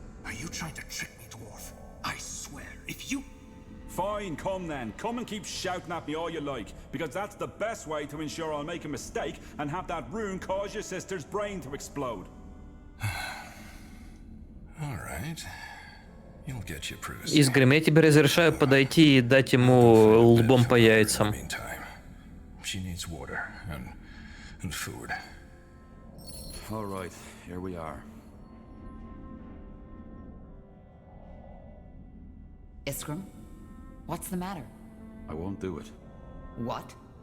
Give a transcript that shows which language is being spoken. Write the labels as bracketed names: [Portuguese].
[English] Are you trying to trick me, dwarf? I swear, if you... Fine, come then. Come and keep shouting at me all you like, because that's the best way to ensure I'll make a mistake and have that rune cause your sister's brain to explode. All right. You'll get your privacy. [Russian] Изгрим, я тебе разрешаю подойти и дать ему лбом по яйцам. [English] She needs water and food. All right, here we are. Isgrim, what's the matter? I won't do it. What?